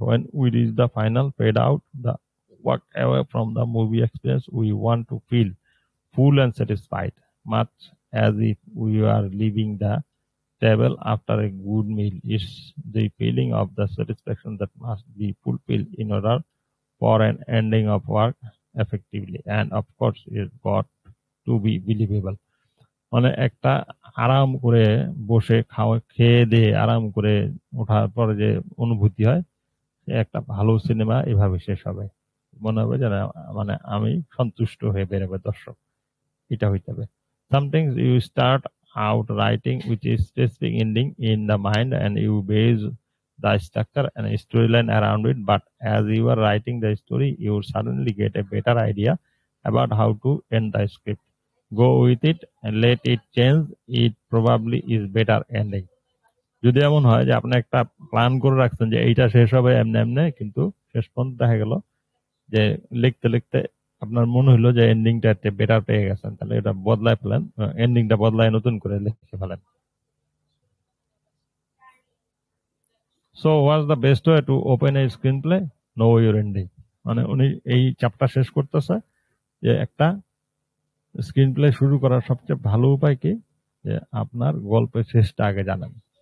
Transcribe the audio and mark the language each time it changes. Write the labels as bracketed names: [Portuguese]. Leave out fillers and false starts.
[English] When we reach the final fade out, the walk away from the movie experience, we want to feel full and satisfied, much as if we are leaving the table after a good meal. It's the feeling of the satisfaction that must be fulfilled in order for an ending of work effectively, and of course it's got to be believable. [Bangla] মানে একটা আরাম করে বসে খেয়ে দিয়ে আরাম করে ওঠার পরে যে অনুভূতি হয়, একটা ভালো সিনেমা এভাবে শেষ হবে, মনে হবে যে মানে আমি সন্তুষ্ট হয়ে বেরোবে দর্শক, এটা হইতে হবে। [English] Sometimes you start out writing with a specific ending in the mind and you base the structure and storyline around it, but as you are writing the story, you suddenly get a better idea about how to end the script. Go with it and let it change. It probably is better ending. [Bangla] যদি এমন হয় যে আপনি একটা plan করে রাখছেন যে এইটা শেষ হবে এমনি এমনি, কিন্তু শেষ পর্যন্ত দেখা গেল যে লিখতে লিখতে আপনার মনে হলো যে এন্ডিংটা একটা বেটার পেয়ে গেছেন, তাহলে এটা বদলায় ফেলেন, এন্ডিংটা বদলায় নতুন করে লিখে ফেলেন। [English] So what's the best way to open a screenplay? Know your ending. [Bangla] মানে উনি এই চ্যাপ্টার শেষ করতেছে যে একটা স্ক্রিন প্লে শুরু করার সবচেয়ে ভালো উপায় কি, যে আপনার গল্পের শেষটা আগে জানেন।